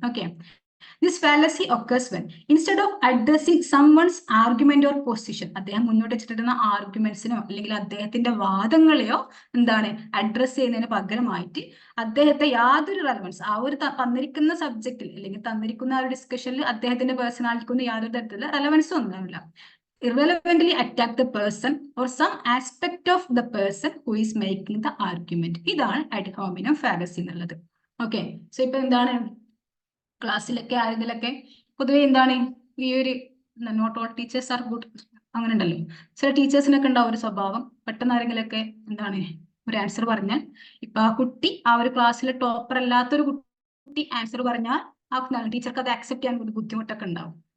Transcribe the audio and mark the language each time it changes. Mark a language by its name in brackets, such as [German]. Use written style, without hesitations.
[Malayalam] Okay, [English] this fallacy occurs when instead of addressing someone's argument or position, [Malayalam] അദ്ദേഹം മുന്നോട്ട് വെച്ചിട്ടുള്ള ആർഗ്യുമെന്റ്സിനോ അല്ലെങ്കിൽ അദ്ദേഹത്തിന്റെ വാദങ്ങളെയോ എന്താണ് അഡ്രസ് ചെയ്യുന്നതിന് പകരമായിട്ട് അദ്ദേഹത്തെ യാതൊരു റെലവൻസ് ആ ഒരു തന്നിരിക്കുന്ന സബ്ജക്റ്റിൽ അല്ലെങ്കിൽ തന്നിരിക്കുന്ന ആ ഒരു ഡിസ്കഷനിൽ അദ്ദേഹത്തിന്റെ പേഴ്സണാലിറ്റിക്കൊന്നും യാതൊരു തരത്തിലുള്ള റെലവൻസും ഒന്നുമില്ല, [English] irrelevantly attack the person or some aspect of the person who is making the argument. [Malayalam] ഇതാണ് ad hominem fallacy എന്നുള്ളത്. ഓക്കെ, സോ ഇപ്പൊ എന്താണ് ക്ലാസ്സിലൊക്കെ ആരെങ്കിലൊക്കെ പൊതുവെ എന്താണ് ഈ ഒരു [English] not all teachers are good [Malayalam] അങ്ങനെ ഉണ്ടല്ലോ, ചില ടീച്ചേഴ്സിനൊക്കെ ഉണ്ടാവും ഒരു സ്വഭാവം, പെട്ടെന്ന് ആരെങ്കിലൊക്കെ എന്താണ് ഒരു ആൻസർ പറഞ്ഞാൽ, ഇപ്പൊ ആ കുട്ടി ആ ഒരു ക്ലാസ്സിലെ ടോപ്പർ അല്ലാത്തൊരു കുട്ടി ആൻസർ പറഞ്ഞാൽ ആ ടീച്ചർക്ക് അത് അക്സെപ്റ്റ് ചെയ്യാൻ ഒരു ബുദ്ധിമുട്ടൊക്കെ ഉണ്ടാവും.